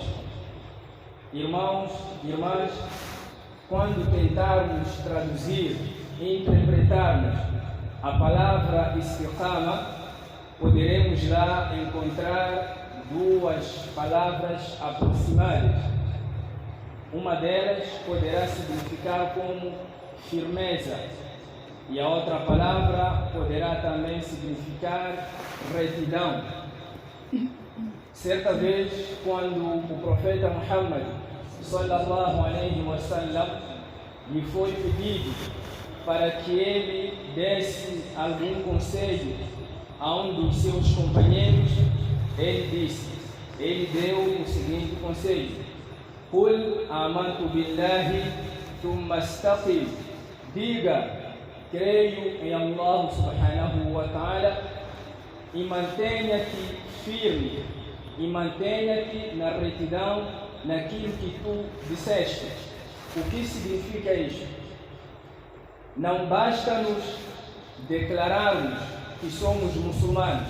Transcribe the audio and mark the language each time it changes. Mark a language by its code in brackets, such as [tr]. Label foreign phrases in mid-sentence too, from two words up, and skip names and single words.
[pt] Irmãos e irmãs, quando tentarmos traduzir e interpretarmos a palavra istiqama, poderemos lá encontrar duas palavras aproximadas. Uma delas poderá significar como firmeza, e a outra palavra poderá também significar retidão. Certa vez, quando o profeta Muhammad [ar] صلى الله عليه وسلم [pt] lhe foi pedido para que ele desse algum conselho a um dos seus companheiros, ele deu o seguinte conselho: [ar] قل آمنت بالله ثم استقم. [pt] Diga, creio em Allah [ar] سبحانه وتعالى, [pt] e mantenha-te firme, e mantenha-te na retidão naquilo que tu disseste. O que significa isto? Não basta-nos declararmos que somos muçulmanos.